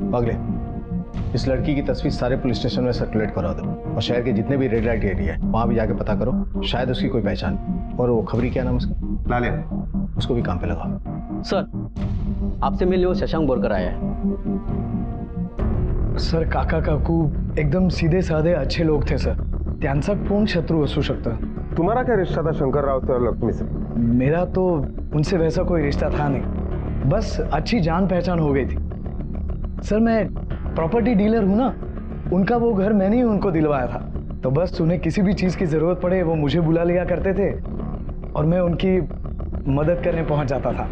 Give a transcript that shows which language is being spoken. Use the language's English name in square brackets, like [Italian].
[Hindi] पागले, इस लड़की की तस्वीर सारे पुलिस स्टेशन में सर्कुलेट करा दो और शहर के जितने भी रेड लाइट एरिया है वहां भी जाके पता करो, शायद उसकी कोई पहचान. और वो खबरी क्या नाम उसका? लाले, उसको भी काम पे लगाओ. सर, आपसे मिलने वो शशांक बोलकर आया है. सर, काका काकू एकदम सीधे साधे अच्छे लोग थे सर. [Marathi] त्यांचा कोण शत्रू असू शकतं? [Hindi] तुम्हारा क्या रिश्ता था शंकर राव से और लक्ष्मी से? मेरा तो उनसे वैसा कोई रिश्ता था नहीं, बस अच्छी जान पहचान हो गई थी. सर, मैं प्रॉपर्टी डीलर हूँ ना, उनका वो घर मैंने ही उनको दिलवाया था. तो बस उन्हें किसी भी चीज़ की ज़रूरत पड़े वो मुझे बुला लिया करते थे और मैं उनकी मदद करने पहुँच जाता था.